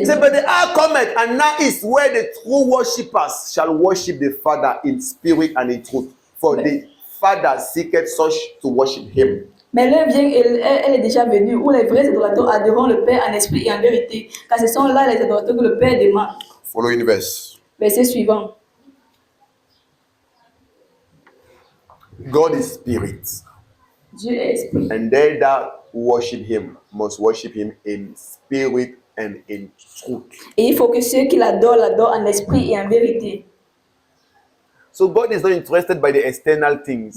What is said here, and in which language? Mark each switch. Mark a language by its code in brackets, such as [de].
[en] He said, but the hour cometh, and now is where the true worshippers shall worship the Father in spirit and in truth. For the Father seeketh such to worship him. [fr] Mais l'heure vient, elle est déjà venue, où les vrais adorateurs adoreront le Père en esprit et en vérité, car ce sont là les adorateurs que le Père demande. [en] Following verse. [fr] Verset suivant. [en] God is spirit, [fr] Dieu est esprit. [en] and they that worship him must worship him in spirit and in truth. [fr] Et il faut que ceux qui l'adorent en esprit et en vérité. [en] So God is not interested by the external things.